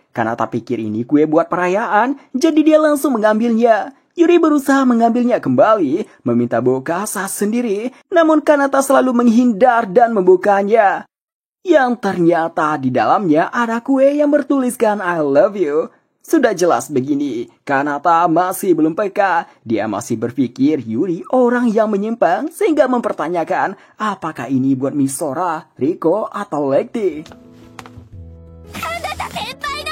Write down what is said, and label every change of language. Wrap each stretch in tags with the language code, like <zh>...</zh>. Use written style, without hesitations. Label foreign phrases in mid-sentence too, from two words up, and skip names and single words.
<id>Kanata pikir ini kue buat perayaan, jadi dia langsung mengambilnya. Yuri berusaha mengambilnya kembali, meminta Bokasa sendiri, namun Kanata selalu menghindar dan membukanya. Yang ternyata di dalamnya ada kue yang bertuliskan</id> <en>I love you.</en> <id>Sudah jelas begini, Kanata masih belum peka. Dia masih berpikir Yuri orang yang menyimpang sehingga mempertanyakan apakah ini buat Misora, Riko, atau Lekti.</id> <ja>あなた先輩</ja>